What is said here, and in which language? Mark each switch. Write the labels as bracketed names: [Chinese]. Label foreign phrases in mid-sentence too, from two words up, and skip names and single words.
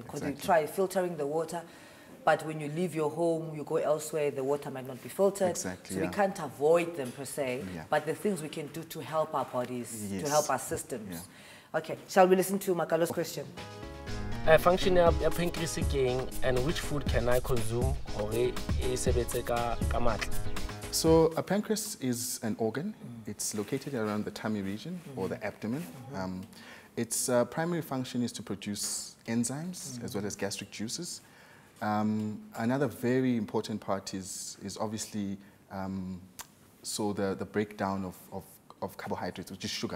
[English] Because you try filtering the water, but when you leave your home, you go elsewhere, the water might not be filtered. Exactly, so we can't avoid them per se, but the things we can do to help our bodies, to help our systems. Okay, shall we listen to Makalo's question? Function ya pancreas king, and which food can I consume [Southern Sotho] hore e sebetse ka matla? [English] So a pancreas is an organ. It's located around the tummy region or the abdomen. Its primary function is to produce enzymes as well as gastric juices. Another very important part is obviously the breakdown of carbohydrates, which is sugar.